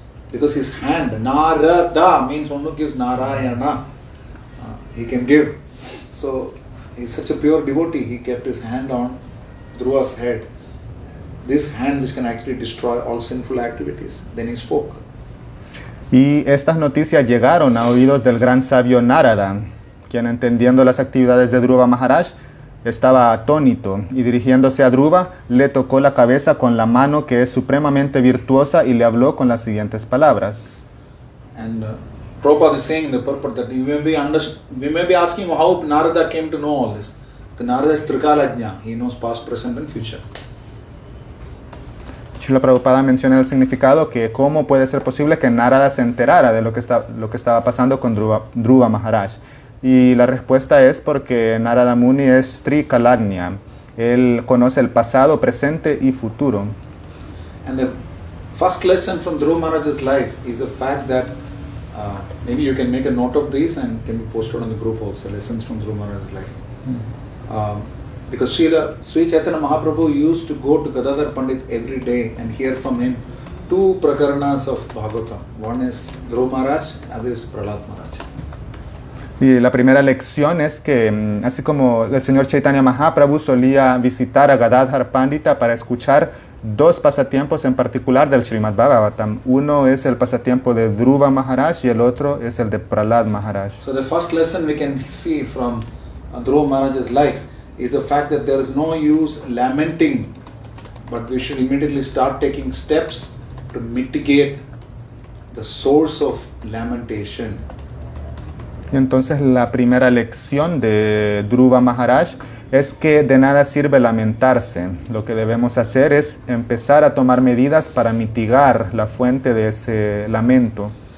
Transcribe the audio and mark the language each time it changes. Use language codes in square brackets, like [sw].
[en] Because his hand, Narada means one who gives Narayana. He can give. So he's such a pure devotee, he kept his hand on Dhruva's head. This hand which can actually destroy all sinful activities. Then he spoke. [es] Y estas noticias llegaron a oídos del gran sabio Narada, quien entendiendo las actividades de Dhruva Maharaj estaba atónito y dirigiéndose a Dhruva le tocó la cabeza con la mano que es supremamente virtuosa y le habló con las siguientes palabras. [en] And Prabhupada is saying in the purport that we may be asking how Narada came to know all this. Narada is Trikalajna. He knows past, present and future. [es] Srila Prabhupada menciona el significado que cómo puede ser posible que Narada se enterara de lo que estaba pasando con Dhruva Maharaj. Y la respuesta es porque Narada Muni es Trikalagnya. Él conoce el pasado, presente y futuro. [en] And the first lesson from Dhruva Maharaj's life is the fact that maybe you can make a note of this and can be posted on the group also, lessons from Dhruva Maharaj's life. Because Sri Chaitanya Mahaprabhu used to go to Gadadhar Pandit every day and hear from him 2 prakaranas of Bhagavatam. One is Dhruva Maharaj, other is Prahlad Maharaj. [es] Y la primera lección es que, así como el señor Chaitanya Mahaprabhu solía visitar a Gadadhar Pandita para escuchar 2 pasatiempos en particular del Srimad Bhagavatam. Uno es el pasatiempo de Dhruva Maharaj y el otro es el de Prahlad Maharaj. [en] So the first lesson we can see from Dhruva Maharaj's life is the fact that there is no use lamenting, but we should immediately start taking steps to mitigate the source of lamentation. [es] Y entonces la primera lección de Dhruva Maharaj es que de nada sirve lamentarse. Lo que debemos hacer es empezar a tomar medidas para mitigar la fuente de ese lamento.